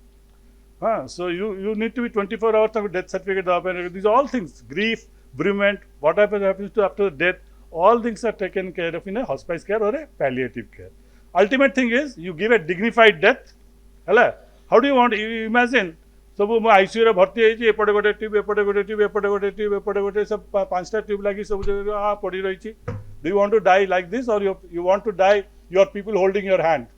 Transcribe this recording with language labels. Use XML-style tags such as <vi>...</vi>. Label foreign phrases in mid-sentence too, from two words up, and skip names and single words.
<en>So you need to be 24 hours of death certificate. These are all things. Grief, bereavement, what happens to after death, all things are taken care of in a hospice care or a palliative care. Ultimate thing is you give a dignified death. How do you want? You imagine.</en> <or>So ICU ରେ ଭର୍ତ୍ତି ହେଇ ଏପଟେ ଗୋଟେ ଟ୍ୟୁବ ଏପଟେ ଗୋଟେ ଟ୍ୟୁବ ଏପଟେ ଗୋଟେ ଟ୍ୟୁବ ଏପଟେ ଗୋଟେ ସବୁ 5ଟା ଟ୍ୟୁବ ଲାଗି ସବୁ ପଡ଼ି ରହି.</or> <en>Do you want to die like this or you want to die your people holding your hand?</en>